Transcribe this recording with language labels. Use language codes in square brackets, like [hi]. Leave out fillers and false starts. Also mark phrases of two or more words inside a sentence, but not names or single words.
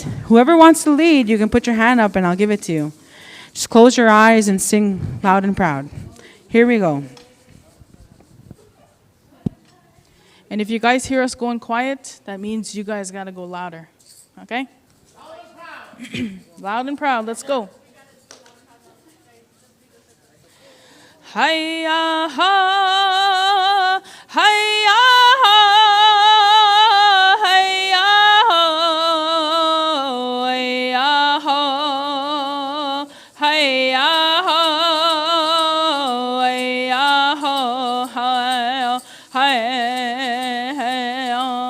[en] Whoever wants to lead, you can put your hand up and I'll give it to you. Just close your eyes and sing loud and proud. Here we go. And if you guys hear us going quiet, that means you guys got to go louder. Okay? Loud and proud. Loud and proud. Let's go. Hi-ya, ha, hi-ya, ha, hi-ya, ha, hi-ya, ha. Hi-ya-ho, hi-ya-ho, hi-ya-ho.